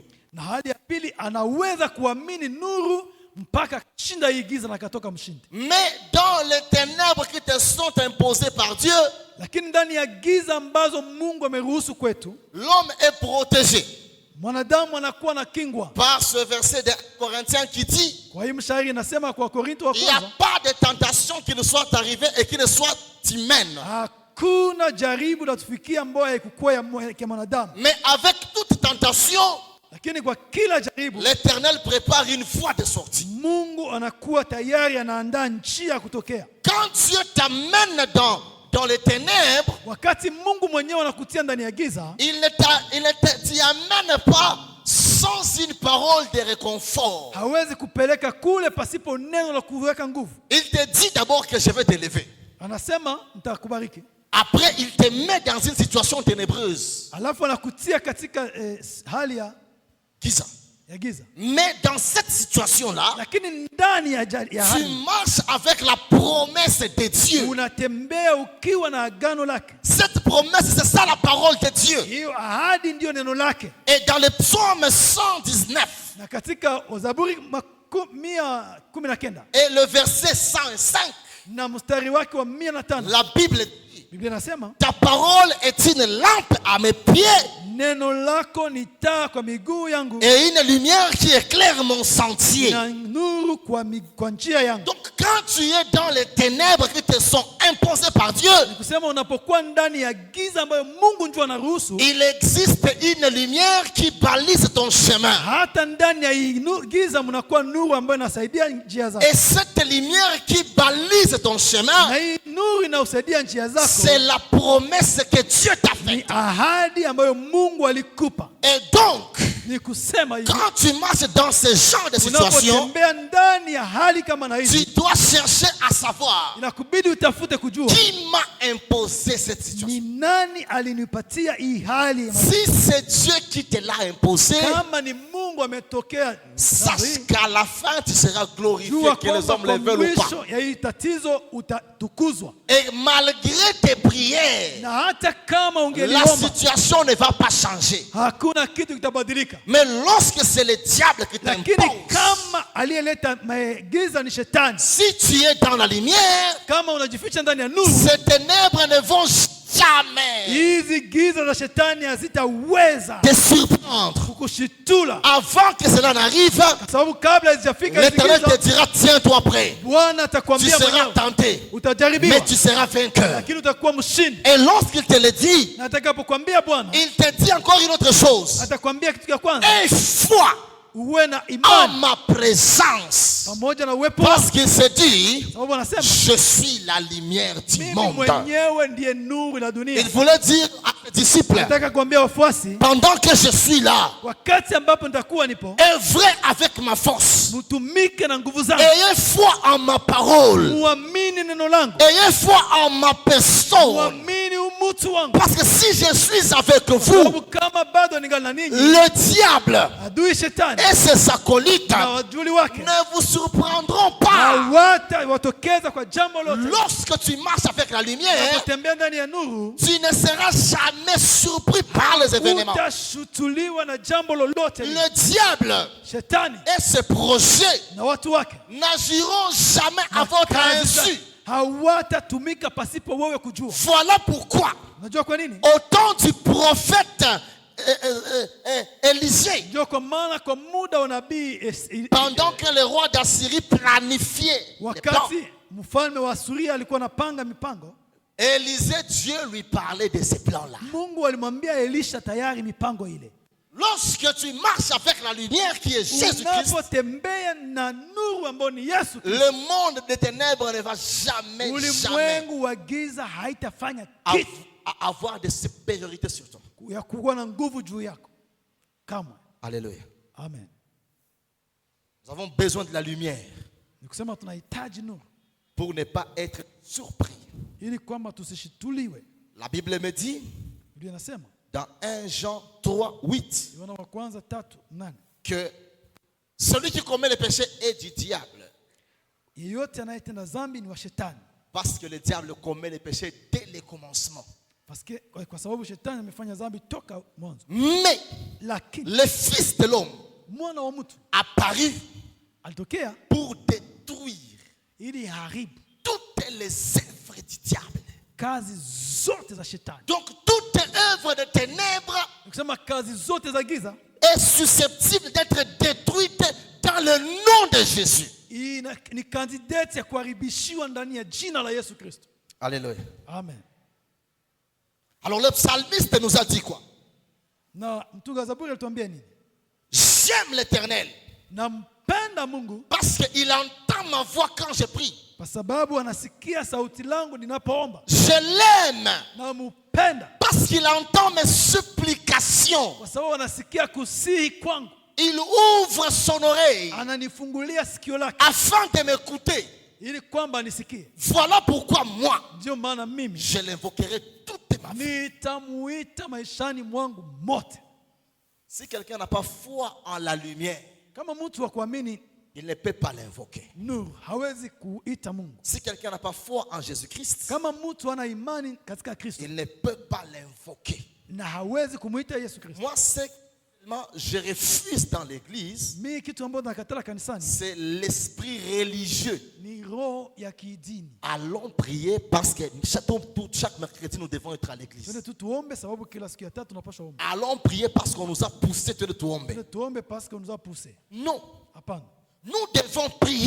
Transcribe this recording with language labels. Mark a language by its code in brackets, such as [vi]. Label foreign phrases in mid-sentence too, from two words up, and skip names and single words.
[sw] Na hali ya pili, anaweza kuamini nuru mpaka shinda hii giza na akatoka mshindi. [fr] Mais dans les ténèbres qui te sont imposées par Dieu, [sw] Lakini ndani ya giza ambazo Mungu ameruhusu kwetu, [fr] l'homme est protégé [sw] mwanadamu anakuwa na kingwa. [fr] par ce verset de Corinthiens qui dit: [sw] Kwa hii mshairi inasema kwa Korinto wa [fr] il n'y a [sw] kwanza, [fr] pas de tentation qui nous soit arrivée et qui ne soit humaine. [sw] hakuna jaribu la tufikia ambayo haikukuwa ya mwanadamu. [fr] Mais avec toute tentation, [sw] lakini kwa kila jaribu [fr] l'Éternel prépare une voie de sortie. [sw] Mungu anakuwa tayari anaandaa njia ya kutokea. [fr] Quand Dieu t'amène dans les ténèbres, [sw] Wakati Mungu mwenyewe anakutia ndani ya giza, [fr] il ne t'y amène pas sans une parole de réconfort. [sw] hawezi kupeleka kule pasipo neno la kuweka nguvu. [fr] Il te dit d'abord que je vais t'élever. [sw] Anasema nitakubariki. [fr] Après, il te met dans une situation ténébreuse. [sw] Alafu anakutia katika hali ya Giza. giza. [fr] Mais dans cette situation-là, [sw] Lakini ndani ya [fr] tu [sw] hali [fr] marches avec la promesse de Dieu. [sw] unatembea ukiwa na agano lake. [fr] Cette promesse, c'est ça la parole de Dieu. [sw] Hiyo ahadi ndio neno lake. [fr] Et dans le psaume 119 [sw] Na katika Zaburi 119 [fr] et le verset 105, [sw] na mstari wake wa 105, [fr] la Bible dit, [sw] Biblia inasema [fr] ta parole est une lampe à mes pieds [sw] neno lako ni taa kwa miguu yangu [fr] et une lumière qui éclaire mon sentier. [sw] na nuru kwa njia yangu. [fr] Donc quand tu es dans les ténèbres qui te sont imposées par Dieu, [sw] Kusema unapokuwa ndani ya giza ambayo Mungu ndio anaruhusu, [fr] il existe une lumière qui balise ton chemin. [sw] hata ndani ya giza mnakuwa nuru ambayo inasaidia njia zako. [fr] Et cette lumière qui balise ton [sw] Na [fr] chemin, [sw] hii nuru inausaidia njia zako. [fr] c'est la promesse que Dieu t'a [sw] Ni [fr] faite. [sw] ahadi ambayo Mungu alikupa. [fr] Et donc, [sw] Ni kusema hivi, [fr] quand tu marches dans ce genre de situation, [sw] unapotembea ndani ya hali kama na [fr] tu [sw] hizi, [fr] dois chercher à savoir [sw] inakubidi utafute kujua [fr] qui m'a imposé cette situation. [sw] ni nani alinipatia hii hali. [fr] Si c'est Dieu qui te l'a imposé, [sw] Kama ni Mungu ametokea, [fr] sache qu'à la fin tu seras glorifié, [sw] jua [fr] que les [sw] kwamba [fr] hommes [sw] kwa [fr] le veulent ou pas. [sw] mwisho ya hii tatizo utatukuzwa. [fr] Et malgré tes prières, [sw] Na hata kama [fr] la [sw] ungeliomba [fr] situation ne va pas changer. [sw] hakuna kitu kitabadilika. [fr] Mais lorsque c'est le diable qui [sw] Lakini [fr] t'impose, [sw] kama aliyeleta giza ni shetani, [fr] si tu es dans la lumière, [sw] kama unajificha ndani ya nuru, [fr] ces ténèbres ne vont jamais [sw] hizi giza za shetani hazitaweza [fr] te surprendre. [sw] kukushitula, [fr] Avant que cela n'arrive, [sw] kwa sababu kabla hazijafika hizi [fr] l'Éternel te [sw] giza, [fr] dira, tiens-toi prêt. [sw] Bwana [fr] Tu [sw] atakwambia [fr] seras [sw] mwenyewe [fr] tenté, mais [sw] utajaribiwa, [fr] tu seras vainqueur. [sw] lakini utakuwa mshindi. [fr] Et lorsqu'il te le dit, [sw] Na atakapokuambia Bwana, [fr] il te dit encore une autre chose. [sw] atakwambia kitu cha kwanza, [fr] Et foi [sw] uwe na [fr] en [sw] imani [fr] ma présence. [sw] pamoja na uwepo [fr] Parce [sw] wangu, [fr] qu'il se dit, [sw] sababu anasema [fr] je suis la lumière du [sw] mimi [fr] monde. [sw] mwenyewe ndiye nuru la dunia. [fr] Il voulait dire à ses disciples, [sw] Nataka kuambia wafuasi, [fr] pendant que je suis là, [sw] wakati ambapo nitakuwa nipo, [fr] œuvrez avec ma force. [sw] mtumike na nguvu zangu, [fr] Ayez foi en ma parole. [sw] muamini neno langu, [fr] Ayez foi en ma personne. [sw] muamini umutu wangu. [fr] Parce que si je suis avec vous, [sw] Sababu kama bado ningali na ninyi, [fr] le diable [sw] adui shetani [fr] et ses acolytes [sw] na wajuli wake [fr] ne vous surprendront pas. [sw] watokeza kwa jambo lote. [fr] Lorsque tu marches avec la lumière, [sw] Unapotembea ndani ya nuru, [fr] tu ne seras jamais surpris par les événements. [sw] utashutuliwa na jambo lolote. [fr] Le diable [sw] Shetani [fr] et ses projets [sw] na watu wake [fr] n'agiront jamais à votre insu. [sw] hawatatumika pasipo wewe kujua. [fr] Voilà pourquoi, [sw] Unajua kwa nini? [fr] au temps du prophète Élisée, [sw] Ndio kwa maana kwa muda wa nabii [fr] pendant que le roi d'Assyrie planifiait les plans, [sw] wakati mfalme wa Asuria alikuwa anapanga mipango, [fr] Élisée, Dieu lui parlait de ces plans-là. [sw] Mungu alimwambia Elisha tayari mipango ile. [fr] Lorsque tu marches avec la lumière qui est Jésus-Christ, [sw] Unapotembea na nuru ambayo ni Yesu Kristo, [fr] le monde des ténèbres ne va jamais, jamais [sw] ulimwengu wa giza haitafanya kitu [fr] avoir de supériorité sur toi. [sw] ya kuwa na nguvu juu yako kamwe. [fr] Alléluia. [sw] Amen. [fr] Nous avons besoin de la lumière [sw] Ni kusema tunahitaji nuru [fr] pour ne pas être surpris. [sw] ili kwamba tusishituliwe. [fr] La Bible me dit [sw] Biblia inasema [fr] dans 1 Jean 3:8 [sw] Yohana wa kwanza 3:8 [fr] que celui qui commet le péché est du diable. [sw] yeyote anayetenda dhambi ni wa shetani, [fr] Parce que le diable commet le péché dès le commencement. [sw] kwa sababu shetani amefanya dhambi toka mwanzo. [fr] Mais [sw] Lakini [fr] le Fils de l'homme [sw] mwana wa mtu [fr] apparut [sw] alitokea [fr] pour détruire [sw] ili haribu [fr] toutes les œuvres du diable. [sw] kazi zote za shetani. [fr] Donc toute œuvre de ténèbres [sw] Ni kusema kazi zote za giza [fr] est susceptible d'être détruite dans le nom de Jésus. [sw] ni kandidati ya kuharibishiwa ndani ya jina la Yesu Kristo. [fr] Alléluia. [sw] Amen. [fr] Alors le psalmiste nous a dit quoi? [sw] Na mtunga Zaburi alituambia nini? [fr] j'aime l'Éternel [sw] nampenda Mungu [fr] parce qu'il entend ma voix quand je prie. [sw] kwa sababu anasikia sauti langu ninapoomba. [fr] Je l'aime [sw] Nampenda [fr] parce qu'il entend mes supplications. [sw] kwa sababu anasikia kusihi kwangu. [fr] Il ouvre son oreille [sw] Ananifungulia sikio lake [fr] afin de m'écouter. [sw] ili kwamba nisikie. [fr] Voilà pourquoi moi, [sw] Ndio maana mimi [fr] je l'invoquerai toute ma vie. [sw] nitamuita maishani mwangu mote. [fr] Si quelqu'un n'a pas foi en la lumière, [sw] Kama mtu wa kuamini [fr] il ne peut pas l'invoquer. [sw] nuru hawezi kuita Mungu. [fr] Si quelqu'un n'a pas foi en Jésus-Christ, [sw] Kama mtu ana imani katika Kristo [fr] il ne peut pas l'invoquer. [sw] na hawezi kumuita Yesu Kristo. [fr] Moi, c'est je refuse dans l'église, [sw] Mimi kitu ambacho nakatala kanisani [fr] c'est l'esprit religieux. [sw] ni roho ya kidini. [fr] Allons prier parce que chaque mercredi, nous devons être à l'église. [sw] Twende tu tuombe sababu kila siku ya tatu tunapaswa omba. [fr] Allons prier parce qu'on nous a poussé de tomber. [sw] Twende tuombe [fr] parce que on nous a poussé. Non, [sw] Hapana. [fr] nous devons prier